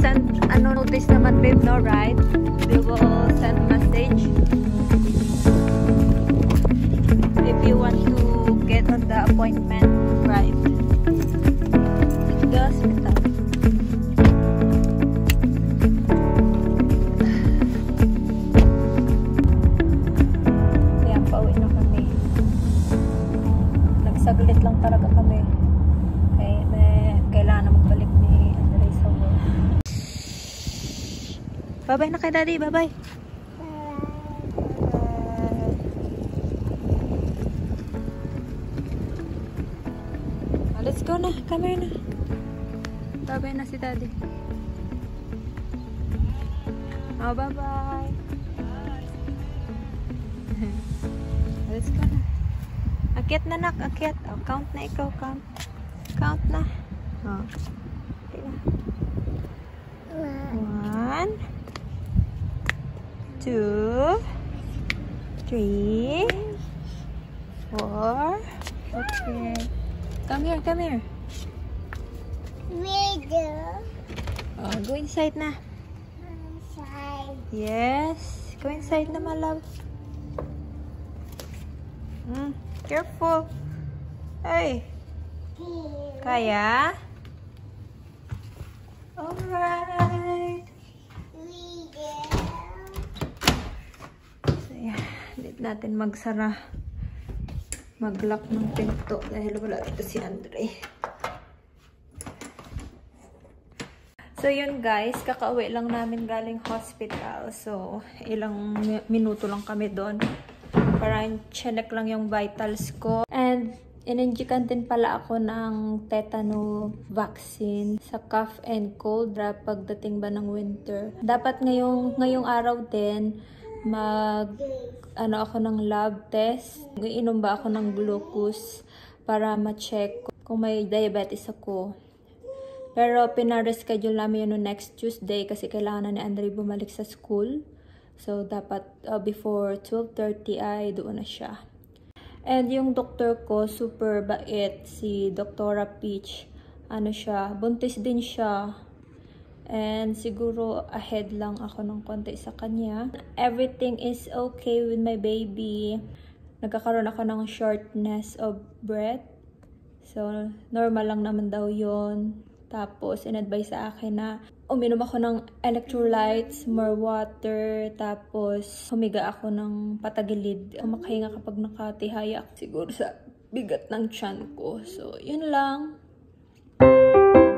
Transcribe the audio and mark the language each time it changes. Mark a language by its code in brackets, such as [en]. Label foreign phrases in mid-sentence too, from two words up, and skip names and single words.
[tl] ano notice naman babe, no, right? [en] They will send message if you want to get on the appointment, right? It's the hospital. [tl] Ayan, pauwi na kami. Nagsaglit lang talaga kami. Okay, kailangan na magbalik ni Andre sa work. Bye-bye na kay Daddy. Bye-bye. [en] Let's go [tl] na. [en] Come here [tl] na. Bye-bye na si Daddy. Oh, bye-bye. [en] Let's go na. [tl] Akyat na nak. Akyat. Oh, count na ikaw. Count. Count na. Oh. Tingnan. 1, 2, 3, 4. [en] Okay. Come here, come here. Oh, go inside na. Inside. Yes. Go inside na, my love. Careful. [tl] Hey. Kaya? [en] Alright. So, yeah. [tl] Hindi natin magsara. Mag-lock ng pinto dahil wala ito si Andre. So, yun guys. Kakauwi lang namin galing hospital. So, ilang minuto lang kami doon. Parang check lang yung vitals ko. And, ininjikan din pala ako ng tetano vaccine sa [en] cough and cold drop [tl] pagdating ba ng winter. Dapat ngayong araw din ako ng lab test. Iinom ba ako ng glucose para ma-check kung may diabetes ako. Pero pinareschedule namin yun no next Tuesday kasi kailangan na ni Andre bumalik sa school. So dapat before 12:30 ay doon na siya. And yung doktor ko, super bait. Si Doktora Peach. Ano siya, buntis din siya. And siguro ahead lang ako ng konti sa kanya. [en] Everything is okay with my baby. [tl] Nagkakaroon ako ng [en] shortness of breath. [tl] So, normal lang naman daw yon. Tapos, in-advise sa akin na uminom ako ng electrolytes, [en] more water, [tl] tapos humiga ako ng patagilid. Makahinga kapag nakatihaya ako siguro sa bigat ng tiyan ko. So, yun lang.